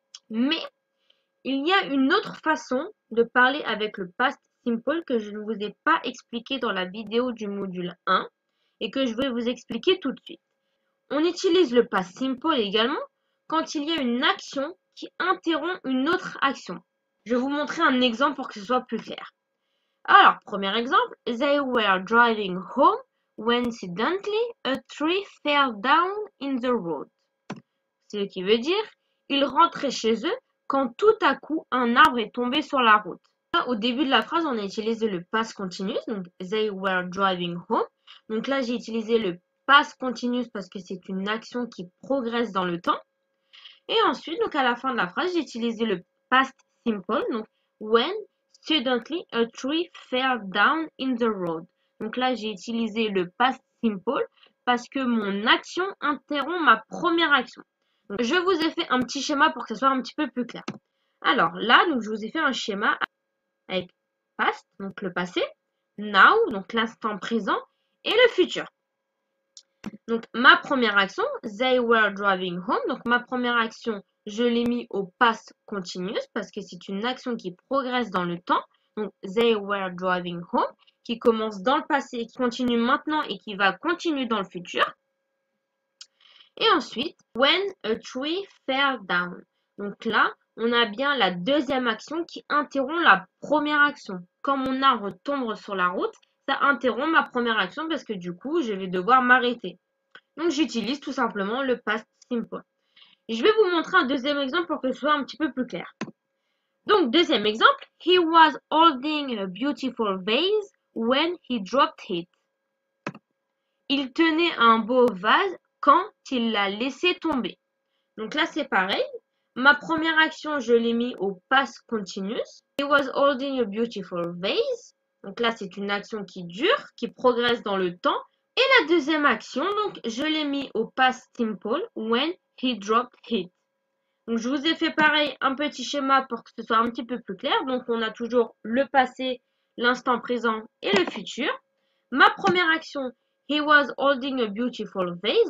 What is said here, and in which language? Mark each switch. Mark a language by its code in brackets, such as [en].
[fr] Mais il y a une autre façon de parler avec le past simple que je ne vous ai pas expliqué dans la vidéo du module 1 et que je vais vous expliquer tout de suite. On utilise le past simple également quand il y a une action qui interrompt une autre action. Je vais vous montrer un exemple pour que ce soit plus clair. Alors, premier exemple, [en] they were driving home when suddenly a tree fell down in the road. [fr] Ce qui veut dire, ils rentraient chez eux quand tout à coup un arbre est tombé sur la route. Là, au début de la phrase, on a utilisé le past continuous, donc [en] they were driving home. [fr] Donc là, j'ai utilisé le past continuous parce que c'est une action qui progresse dans le temps. Et ensuite, donc à la fin de la phrase, j'ai utilisé le past simple, donc [en] when suddenly a tree fell down in the road. [fr] Donc là, j'ai utilisé le past simple parce que mon action interrompt ma première action. Donc, je vous ai fait un petit schéma pour que ce soit un petit peu plus clair. Alors là, donc, je vous ai fait un schéma avec past, donc le passé, now, donc l'instant présent, et le futur. Donc ma première action, [en] they were driving home. [fr] Donc ma première action, je l'ai mis au past continuous parce que c'est une action qui progresse dans le temps. Donc [en] they were driving home, [fr] qui commence dans le passé, qui continue maintenant et qui va continuer dans le futur. Et ensuite, [en] when a tree fell down. [fr] Donc là, on a bien la deuxième action qui interrompt la première action. Quand mon arbre tombe sur la route, ça interrompt ma première action parce que du coup, je vais devoir m'arrêter. Donc j'utilise tout simplement le past simple. Je vais vous montrer un deuxième exemple pour que ce soit un petit peu plus clair. Donc deuxième exemple, [en] he was holding a beautiful vase when he dropped it. [fr] Il tenait un beau vase quand il l'a laissé tomber. Donc là c'est pareil. Ma première action, je l'ai mis au past continuous. [en] He was holding a beautiful vase. [fr] Donc là, c'est une action qui dure, qui progresse dans le temps. Et la deuxième action, donc, je l'ai mis au past simple [en] when he dropped it. [fr] Donc, je vous ai fait pareil, un petit schéma pour que ce soit un petit peu plus clair. Donc, on a toujours le passé, l'instant présent et le futur. Ma première action, [en] he was holding a beautiful vase.